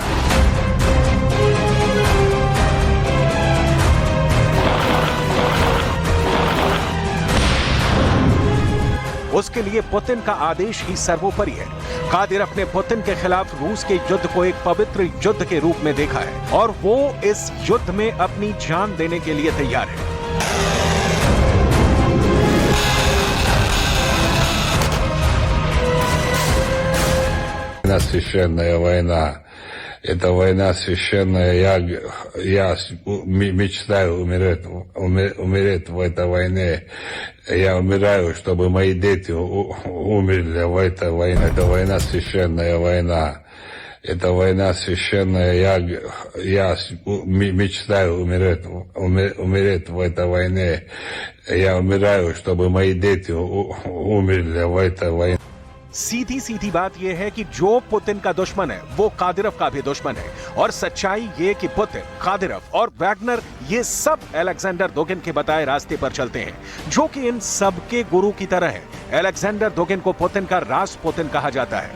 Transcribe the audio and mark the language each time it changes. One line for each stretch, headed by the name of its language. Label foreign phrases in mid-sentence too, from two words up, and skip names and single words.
Hindi: उसके लिए पुतिन का आदेश ही सर्वोपरि है। कादिरफ ने पुतिन के खिलाफ रूस के युद्ध को एक पवित्र युद्ध के रूप में देखा है और वो इस युद्ध में अपनी जान देने के लिए तैयार है।
Russian: Священная война. Это война священная. Я мечтаю умереть в этой войне. Я умираю, чтобы мои дети умерли в этой войне. Это война священная война. Это война священная. Я мечтаю умереть в этой войне. Я умираю, чтобы мои дети умерли в этой войне.
Hindi: सीधी सीधी बात यह है कि जो पुतिन का दुश्मन है वो कादिरव का भी दुश्मन है, और सच्चाई ये कि पुतिन, कादिरव और वैगनर ये सब अलेक्जेंडर दुगिन के बताए रास्ते पर चलते हैं, जो कि इन सबके गुरु की तरह है। अलेक्जेंडर दुगिन को पुतिन का रासपुतिन कहा जाता है।